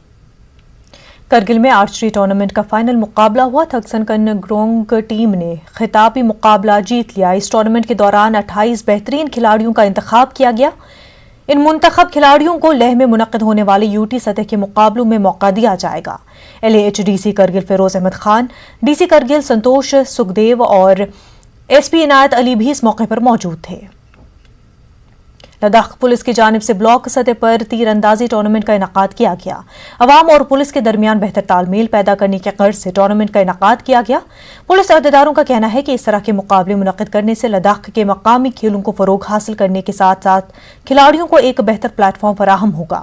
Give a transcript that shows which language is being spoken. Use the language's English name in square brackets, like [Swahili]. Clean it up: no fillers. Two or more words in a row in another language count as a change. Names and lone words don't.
[Urdu] کرگل میں آرچری ٹورنامنٹ کا فائنل مقابلہ ہوا. تھکسن کن گرونگ ٹیم نے خطابی مقابلہ جیت لیا. اس ٹورنامنٹ کے دوران 28 بہترین کھلاڑیوں کا انتخاب کیا گیا. ان منتخب کھلاڑیوں کو لیہ میں منعقد ہونے والے UT سطح کے مقابلوں میں موقع دیا جائے گا. LAHDC کرگل فیروز احمد خان، DC کرگل سنتوش سکھدیو اور SP عنایت علی بھی اس موقع پر موجود تھے. لداخ پولیس کی جانب سے بلاک سطح پر تیر اندازی ٹورنامنٹ کا انعقاد کیا گیا. عوام اور پولیس کے درمیان بہتر تال میل پیدا کرنے کے غرض سے ٹورنامنٹ کا انعقاد کیا گیا. پولیس عہدیداروں کا کہنا ہے کہ اس طرح کے مقابلے منعقد کرنے سے لداخ کے مقامی کھیلوں کو فروغ حاصل کرنے کے ساتھ ساتھ کھلاڑیوں کو ایک بہتر پلیٹ فارم فراہم ہوگا.